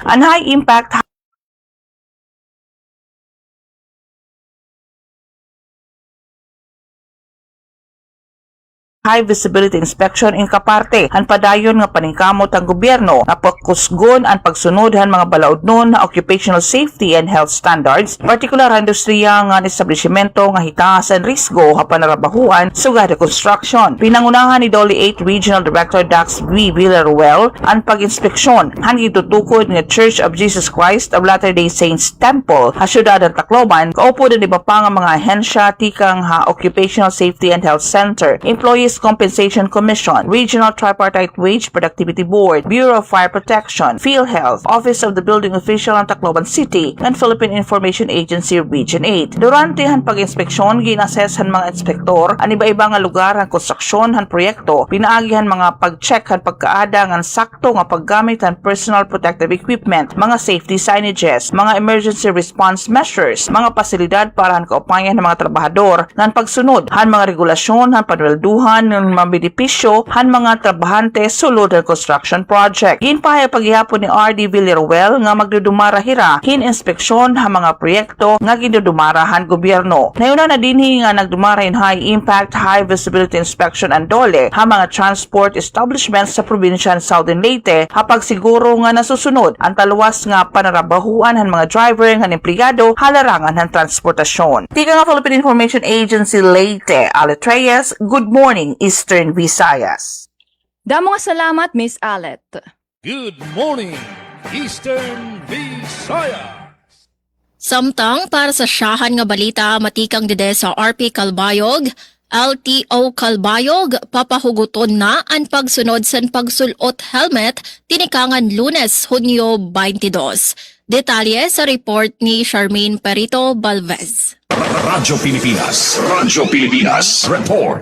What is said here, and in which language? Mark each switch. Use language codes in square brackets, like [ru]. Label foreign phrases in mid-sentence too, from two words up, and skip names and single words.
[war] Ang [en] high impact high visibility inspection [war] in kaparte han padayon nga paningkamot ang gobyerno na pagkusgon ang pagsunod han mga balaodnon na [en] occupational safety and health standards, [war] particular industriya nga establishmento nga hitaasan risgo ha panarabahuan sugad construction. [tl] Pinangunahan ni Dolly 8 Regional Director Dax V. [war] Villaruel ang pag-inspeksyon han gitutukod nga Church of Jesus Christ of Latter-day Saints Temple ha syudad ng Tacloban, kaupo din iba pa nga mga ahensya tikang ha Occupational Safety and Health Center, Employees Compensation Commission, Regional Tripartite Wage Productivity Board, Bureau of Fire Protection, PhilHealth, Office of the Building Official ng Tacloban City, and Philippine Information Agency Region 8. Durante han pag-inspeksyon, ginases han mga inspektor ang iba-iba nga lugar han konstruksyon han proyekto, pinaagihan mga pag-check han pagkaada ng sakto nga paggamit han [en] personal protective equipment, [war] mga [en] safety signages, [war] mga [en] emergency response measures, [war] mga pasilidad para han kaupayan ng mga trabahador ng pagsunod han mga regulasyon han panwelduhan ng mga benepisyo han mga trabahante sulod ng [en] construction project. [war] Ginpahayag paghihapon ni R.D. Villaruel nga magdudumara hira hin inspeksyon han mga proyekto nga ginudumara han gobyerno. Nayuna na dinhi nga nagdumara in [en] high impact high visibility inspection [war] and dole han mga [en] transport establishments [war] sa probinsya ng Southern Leyte hapag siguro nga nasusunod ang talwas nga panarabahuan han mga driver han empleyado halarangan han transportasyon. Tika nga Philippine Information Agency Leyte, Alet Reyes, [en] good morning Eastern Visayas. [war] Damo nga salamat, Miss Alet. [en] Good morning, Eastern Visayas. [war] Samtang para sa syahan nga balita matikang dede sa RP Calbayog, LTO Calbayog papahuguton na ang pagsunod sa pagsulot helmet tinikangan Lunes, Hunyo 22. Detalye sa report ni Charmaine Perito Balvez. [tl] Radyo Pilipinas. Radyo Pilipinas. Report.